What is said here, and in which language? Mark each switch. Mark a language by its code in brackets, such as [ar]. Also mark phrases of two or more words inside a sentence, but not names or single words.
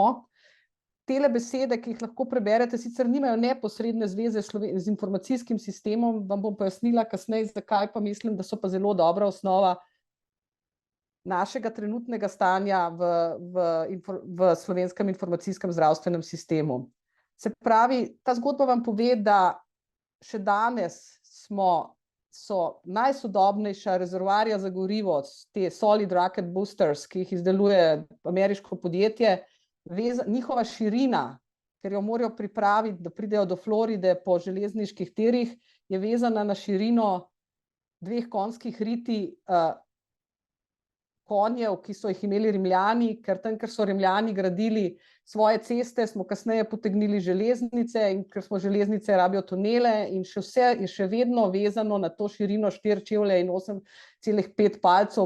[sl] Tele besede, ki jih lahko preberete, sicer nimajo neposredne zveze z informacijskim sistemom, vam bom pojasnila kasneje, zakaj pa mislim, da so pa zelo dobra osnova našega trenutnega stanja v slovenskem informacijskem zdravstvenem sistemu. Se pravi, ta zgodba vam pove, da še danes so najsodobnejša rezervoarja za gorivo, te [en] solid rocket boosters, [sl] ki jih izdeluje ameriško podjetje, njihova širina, ker jo morajo pripraviti, da pridejo do Floride po železniških tirih, je vezana na širino 2 konjskih riti konjev, ki so jih imeli Rimljani, ker tam, ker so Rimljani gradili svoje ceste, smo kasneje potegnili železnice, in ker smo železnice rabijo tunele, in še vse je še vedno vezano na to širino 4 čevlje in 8,5 palcev.